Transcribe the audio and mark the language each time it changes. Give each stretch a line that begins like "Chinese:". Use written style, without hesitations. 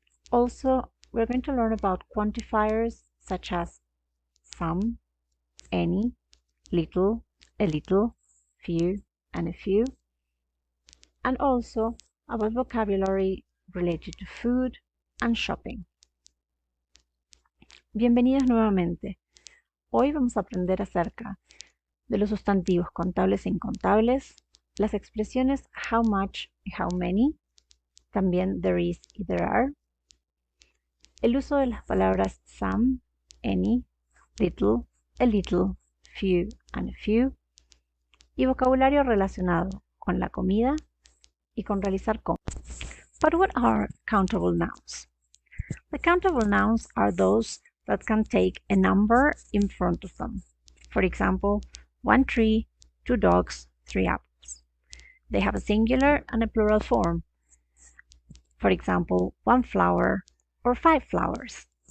English: Also, we're going to learn about quantifiers such as some, any, little, a little, few, and a few, and also about vocabulary related to food and shopping.
Spanish: Bienvenidos nuevamente. Hoy vamos a aprender acerca de los sustantivos contables e incontables, las expresiones how much y how many, también there is y there are, el uso de las palabras some, any, little, a little, few and a few, y vocabulario relacionado con la comida y con realizar compras.
English: But what are countable nouns? The countable nouns are those that can take a number in front of them. For example, 1 tree, 2 dogs, 3 apples. They have a singular and a plural form. For example, 1 flower or 5 flowers.